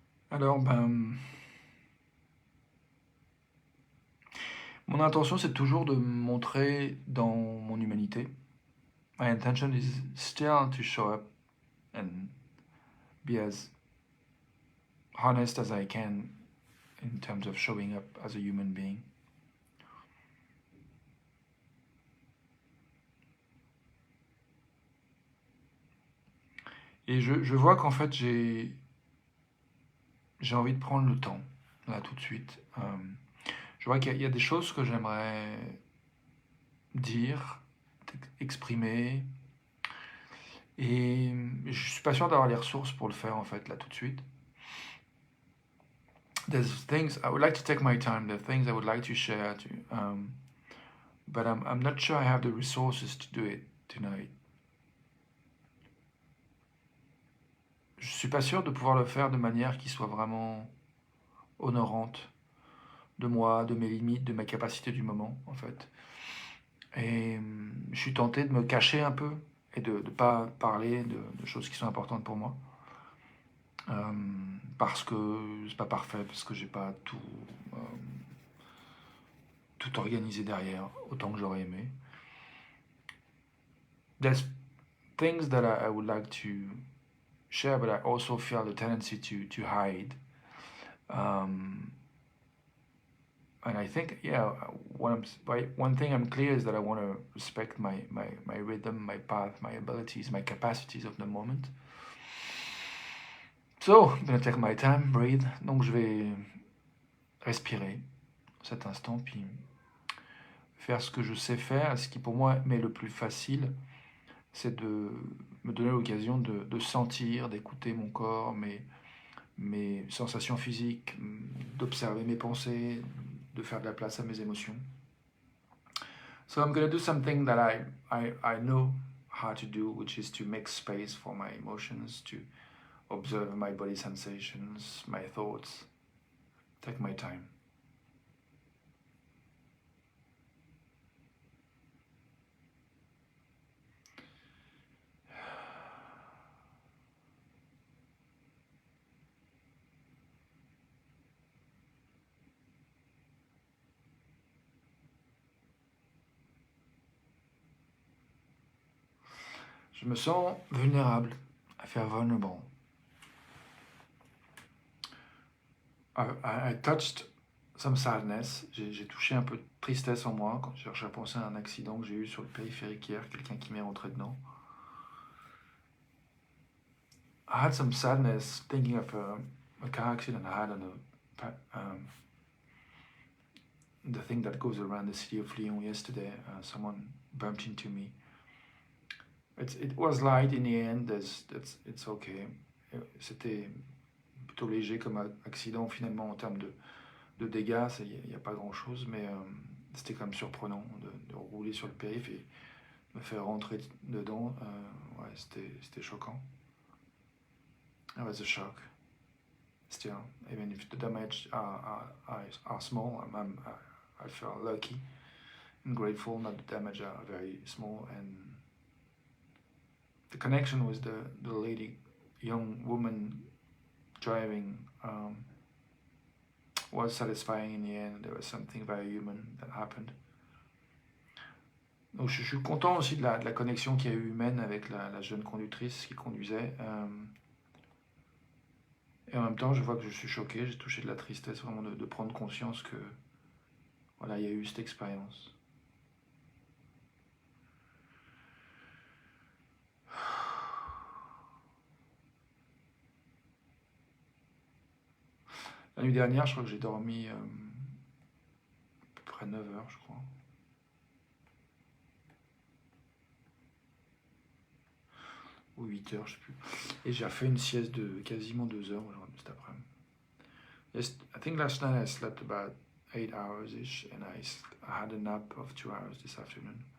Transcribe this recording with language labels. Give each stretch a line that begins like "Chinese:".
French: Alors, mon intention, c'est toujours de me montrer dans mon humanité.
English: My intention is still to show up and be as honest as I can in terms of showing up as a human being.
French: Et je vois qu'en fait, j'ai envie de prendre le temps, là, tout de suite. Je vois qu'il y a des choses que j'aimerais dire, exprimer, et je suis pas sûr d'avoir les ressources pour le faire, en fait, là, tout de suite.
English: There's things I would like to take my time. There are things I would like to share, but I'm not sure I have the resources to do it tonight.
French: Je suis pas sûr de pouvoir le faire de manière qui soit vraiment honorante de moi, de mes limites, de ma capacité du moment, en fait. Et je suis tenté de me cacher un peu et de ne pas parler de choses qui sont importantes pour moi. Parce que c'est pas parfait, parce que j'ai pas euh, tout organisé derrière, autant que j'aurais aimé.
English: There's things that I would like to share, but I also feel the tendency to hide. Um, and I think, yeah, one thing I'm clear is that I want to respect my rhythm, my path, my abilities, my capacities of the moment. So, I'm gonna take my time, breathe.
French: Donc, je vais respirer cet instant, puis faire ce que je sais faire. Ce qui pour moi m'est le plus facile, c'est de me donner l'occasion de sentir, d'écouter mon corps, mes sensations physiques, d'observer mes pensées, de faire de la place à mes émotions.
English: So I'm going to do something that I know how to do, which is to make space for my emotions, to observe my body sensations, my thoughts, take my time.
French: Je me sens vulnérable,
English: I feel vulnerable. I touched some sadness,
French: j'ai touché un peu de tristesse en moi quand je cherchais à penser à un accident que j'ai eu sur le périphérique hier, quelqu'un qui m'est rentré dedans.
English: I had some sadness thinking of a car accident I had on the thing that goes around the city of Lyon yesterday. Someone bumped into me. It was light in the end. It's okay.
French: C'était plutôt léger comme accident finalement en termes de dégâts. Il n'y a pas grand chose, mais c'était quand même surprenant de rouler sur le périph' et me faire rentrer dedans. Ouais, c'était choquant.
English: It was a shock. Still, even if the damage are small, I feel lucky and grateful that the damage are very small, and the connection with the lady, young woman driving, was satisfying in the end. There was something very human that happened.
French: Donc je suis content aussi de la connexion qu'il y a eu humaine avec la jeune conductrice qui conduisait. Et en même temps, je vois que je suis choqué, j'ai touché de la tristesse vraiment de prendre conscience que voilà, il y a eu cette expérience. La nuit dernière, je crois que j'ai dormi à peu près 9 heures, je crois. Ou 8 heures, je sais plus. Et j'ai fait une sieste de quasiment 2 heures aujourd'hui, cet après-midi.
English: I think last night I slept about 8 hours-ish, and I had a nap of 2 hours this afternoon.